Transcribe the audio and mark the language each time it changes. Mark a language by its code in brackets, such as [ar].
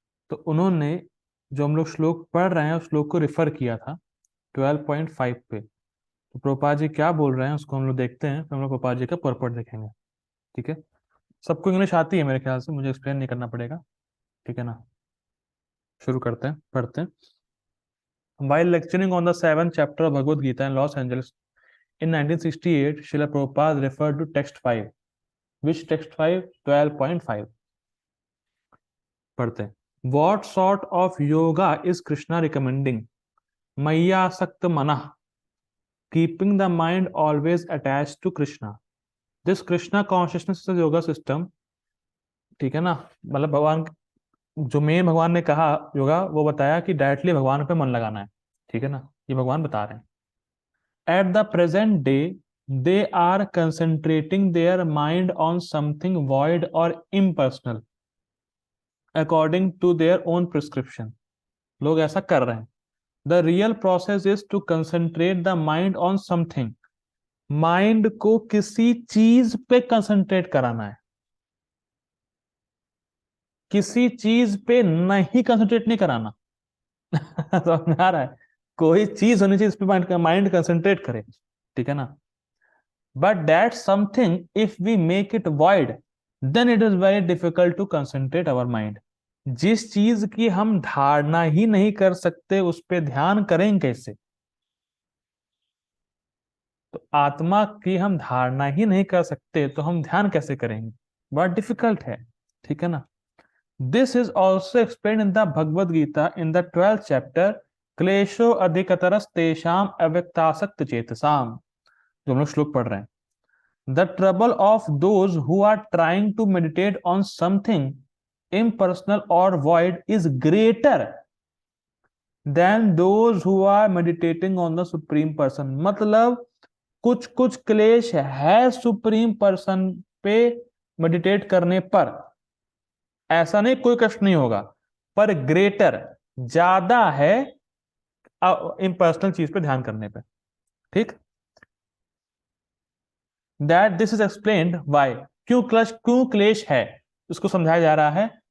[hi] तो उन्होंने जो हम लोग श्लोक पढ़ रहे हैं उस श्लोक को रिफर किया था 12.5 पे। तो प्रभुपाद जी क्या बोल रहे हैं उसको हम लोग देखते हैं, फिर हम लोग प्रभुपाद जी का परपट देखेंगे। ठीक है, सबको इंग्लिश आती है मेरे ख्याल से, मुझे एक्सप्लेन नहीं करना पड़ेगा। ठीक है ना? शुरू करते हैं, पढ़ते हैं। [en] While lecturing on the 7th chapter of Bhagavad Gita in Los Angeles in 1968, Srila Prabhupada referred to text 5. Which text 5? 12.5. [hi] पढ़ते हैं। [en] What sort of yoga is Krishna recommending? [sa] Maya Sakta Manah, [en] keeping the mind always attached to Krishna. This Krishna consciousness yoga system, [hi] ठीक है ना, मतलब भगवान, जो main भगवान ने कहा योगा, वो बताया कि डायरेक्टली भगवान पे मन लगाना है। ठीक है ना, ये भगवान बता रहे हैं। [en] At the present day, they are concentrating their mind on something void or impersonal, according to their own prescription. [hi] लोग ऐसा कर रहे हैं। [en] The real process is to concentrate the mind on something. [hi] Mind को किसी चीज पे कंसंट्रेट कराना है, किसी चीज पे नहीं कंसंट्रेट नहीं कराना। समझ में आ रहा है? कोई चीज होनी चाहिए इस पे माइंड कंसंट्रेट करे। ठीक है ना? [en] But that something, if we make it void, then it is very difficult to concentrate our mind. [hi] जिस चीज की हम धारणा ही नहीं कर सकते उस पे ध्यान करें कैसे? तो आत्मा की हम धारणा ही नहीं कर सकते तो हम ध्यान कैसे करेंगे? बहुत डिफिकल्ट है। ठीक है ना? [en] this is also explain in the Bhagavad Gita in the 12th chapter, [sa] क्लेशो अधिकतरस तेषाम अव्यक्तासक्त चेतसाम। [hi] जो हम लोग श्लोक पढ़ रहे हैं, [en] The trouble of those who are trying to meditate on something impersonal or void is greater than those who are meditating on the supreme person। [hi] मतलब कुछ कुछ क्लेश है सुप्रीम पर्सन पे मेडिटेट करने पर, ऐसा नहीं कोई कष्ट नहीं होगा, पर ग्रेटर ज्यादा है इम्पर्सनल चीज पे ध्यान करने पे। ठीक, [en] that this is explained why, [hi] क्यों क्लेश है उसको समझाया जा रहा है।